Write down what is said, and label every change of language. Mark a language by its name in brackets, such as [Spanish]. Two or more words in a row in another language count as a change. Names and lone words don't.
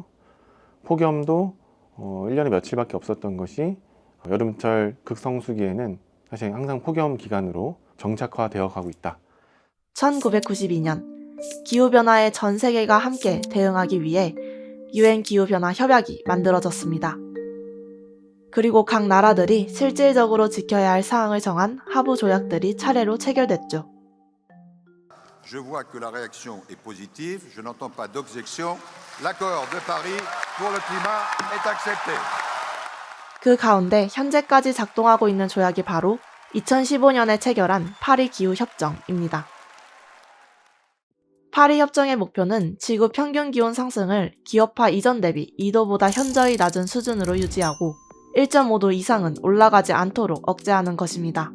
[Korean] 폭염도 1년에 며칠밖에 없었던 것이 여름철 극성수기에는 사실 항상 폭염 기간으로 정착화되어 가고 있다. 1992년 기후변화에 전 세계가 함께 대응하기 위해 UN 기후변화 협약이 만들어졌습니다. 그리고 각 나라들이 실질적으로 지켜야 할 사항을 정한 하부 조약들이 차례로 체결됐죠. [French] Je vois que la réaction est positive. Je n'entends pas d'objection. L'accord de Paris pour le climat est accepté. [Korean] 그 가운데 현재까지 작동하고 있는 조약이 바로 2015년에 체결한 파리 기후 협정입니다. 파리 협정의 목표는 지구 평균 기온 상승을 기업화 이전 대비 2도보다 현저히 낮은 수준으로 유지하고 1.5도 이상은 올라가지 않도록 억제하는 것입니다.